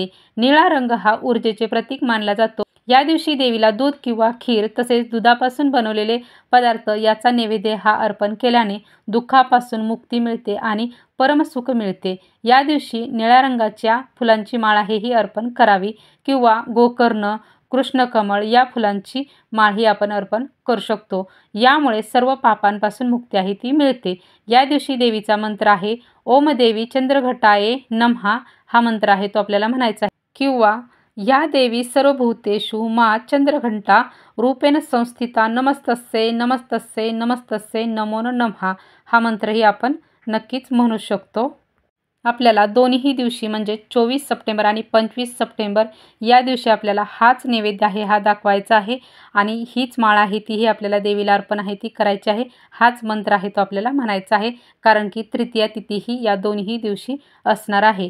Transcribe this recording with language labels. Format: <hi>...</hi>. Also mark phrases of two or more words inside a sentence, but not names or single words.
<mr>निळा रंग हा ऊर्जेचे प्रतीक मानला जातो। या दिवशी देवीला दूध किंवा खीर तसेच दुधापासून बनवलेले पदार्थ याचा नैवेद्य हा अर्पण केल्याने दुःखापासून मुक्ती मिळते आणि परमसुख मिळते। या दिवशी निळ्या रंगाच्या फुलांची माळ ही अर्पण करावी किंवा गोकर्ण कृष्णकमळ या फुलांची माळही आपण अर्पण करू शकतो। यामुळे सर्व पापांपासून मुक्ती आहे ती मिळते। या दिवशी देवीचा मंत्र आहे</mr> <sa>ओम देवी चंद्रघटाये नमः।</sa> <mr>हा मंत्र आहे तो आपल्याला म्हणायचा आहे किंवा</mr> <sa>या देवी सर्वभूतेषु मा चंद्रघंटा रूपेण संस्थिता नमस्तस्ये नमस्तस्ये नमस्तस्ये नमो नमः।</sa> <mr>हा मंत्रही आपण नक्कीच म्हणू शकतो। आपल्याला दोन्ही दिवशी म्हणजे 24 सप्टेंबर आणि 25 सप्टेंबर या दिवशी आपल्याला हाच नैवेद्य आहे हा दाखवायचा आहे आणि हीच माळ आहे तीही आपल्याला देवीला अर्पण आहे ती करायची आहे। हाच मंत्र आहे तो आपल्याला म्हणायचा आहे कारण की तृतीया तिथी ही या दोन्ही दिवशी असणार आहे।</mr>